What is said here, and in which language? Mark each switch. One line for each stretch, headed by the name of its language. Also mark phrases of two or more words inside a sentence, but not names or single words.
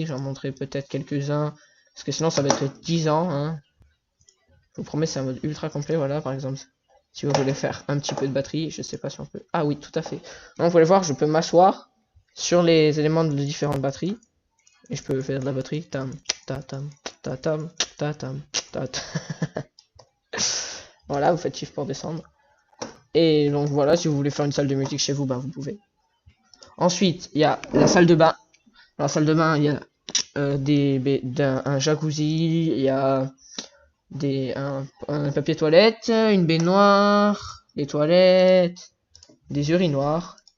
French: J'en montrerai peut-être quelques-uns. Parce que sinon, ça va être 10 ans. Hein. Je vous promets, c'est un mode ultra complet. Voilà, par exemple. Si vous voulez faire un petit peu de batterie, je sais pas si on peut. Ah oui, tout à fait. Donc, vous pouvez voir, je peux m'asseoir sur les éléments de différentes batteries. Et je peux faire de la batterie. Tam, ta, tam, ta, tam, ta, tam, ta, ta. Voilà, vous faites shift pour descendre. Et donc voilà, si vous voulez faire une salle de musique chez vous, bah vous pouvez. Ensuite, il y a la salle de bain. Dans la salle de bain, il y a un jacuzzi, il y a un papier toilette, une baignoire, des toilettes, des urinoirs.